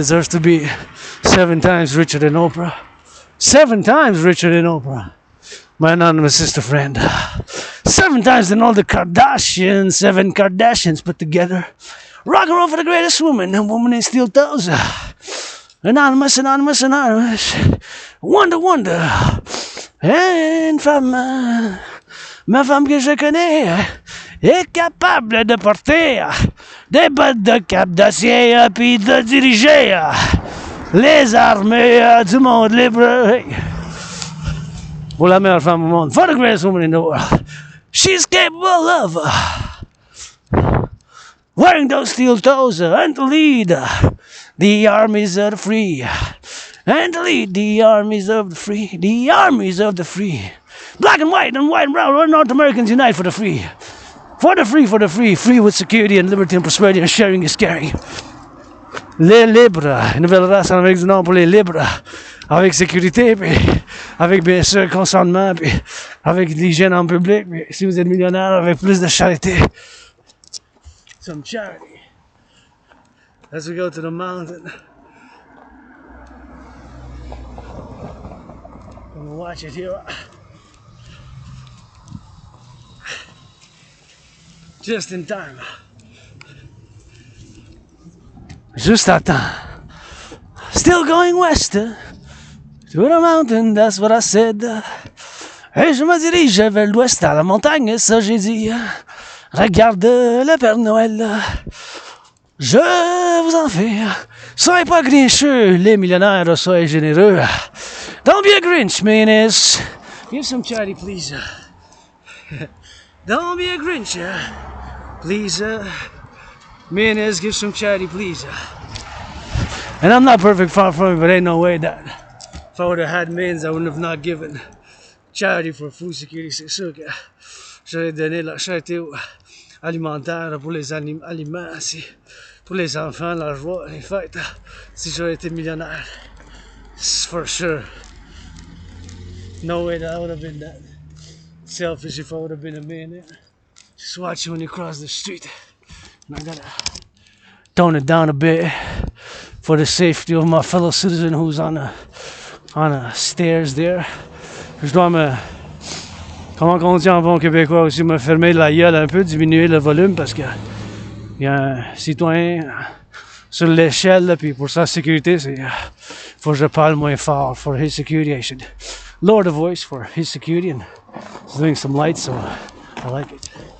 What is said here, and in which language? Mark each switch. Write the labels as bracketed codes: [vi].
[en] Deserves to be 7 times richer than Oprah. 7 times richer than Oprah. My anonymous sister friend. 7 times than all the Kardashians. 7 Kardashians put together. Rock and roll for the greatest woman. A woman in steel toes. Anonymous, anonymous, anonymous. Wonder, wonder. [fr] Une femme, ma femme que je connais, est capable de porter des bottes de cap d'acier puis de diriger les armées du monde libre. Hey. Pour la meilleure femme au monde. [en] For the greatest woman in the world. She's capable of wearing those steel toes and to lead the armies of the free. And to lead the armies of the free. The armies of the free. Black and white and brown. North Americans unite for the free. For the free, for the free. Free with security and liberty and prosperity and sharing is caring. [fr] Les libres. Une nouvelle race en Amérique du Nord pour les libres. Avec sécurité, puis avec bien sûr consentement, puis avec l'hygiène en public. Puis si vous êtes millionnaire, avec plus de charité. [en] Some charity. As we go to the mountain. I'm gonna watch it here. Just in time. [fr] Juste à temps. [en] Still going west. To the mountain, that's what I said. [fr] Et je me dirige vers l'ouest à la montagne, ça j'ai dit. Regarde le Père Noël. Je vous en fais. Soyez pas grincheux, les millionnaires, soyez généreux. [en] Don't be a Grinch, mayonnaise. Give some charity, please. Don't be a Grinch, please. Mayonnaise, give some charity, please. And I'm not perfect, far from it, but ain't no way that if I would have had millions, I wouldn't have not given charity for food security. [fr] C'est sûr que j'aurais donné la charité alimentaire pour les aliments, pour les enfants, la joie, les fêtes, si j'aurais été millionnaire. [en] For sure. No way that I would have been that selfish if I would have been a millionaire. Just watch you when you cross the street. And I gotta tone it down a bit for the safety of my fellow citizen who's on the stairs there. [fr] Je dois comment on dit en bon québécois aussi, me fermer la gueule un peu, diminuer le volume parce que il y a un citoyen sur l'échelle, puis pour sa sécurité, faut que je parle moins fort. [en] For his security, I should lower the voice for his security, and he's doing some lights, so I like it.